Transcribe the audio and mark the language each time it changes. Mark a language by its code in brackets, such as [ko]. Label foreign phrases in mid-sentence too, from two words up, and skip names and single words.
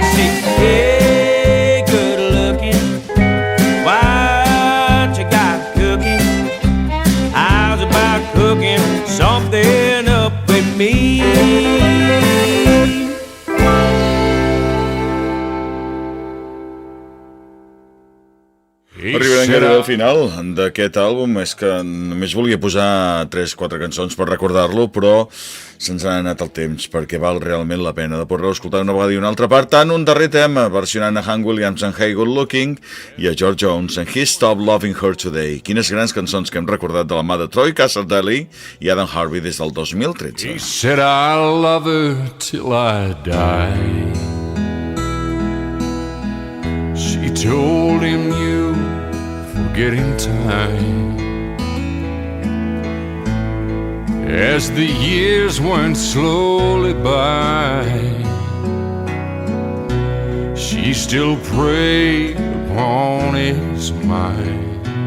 [en] Say, hey, good looking, what you got cooking? How's about cooking something up with me? [ca] Arribarem gairebé al final d'aquest àlbum. És que només volia posar 3-4 cançons per recordar-lo, però se'ns ha anat el temps, perquè val realment la pena de poder-lo escoltar una vegada i una altra. Per tant, un darrer tema, versionant a Hank Williams en Hey Good Looking i a George Jones en He Stopped Loving Her Today. Quines grans cançons que hem recordat de la mà de Troy Cassardelli i Adam Harvey des del 2013. [en] He said I'll love her till I die. She told him you forget in time. As the years went slowly by, she still preyed upon his mind.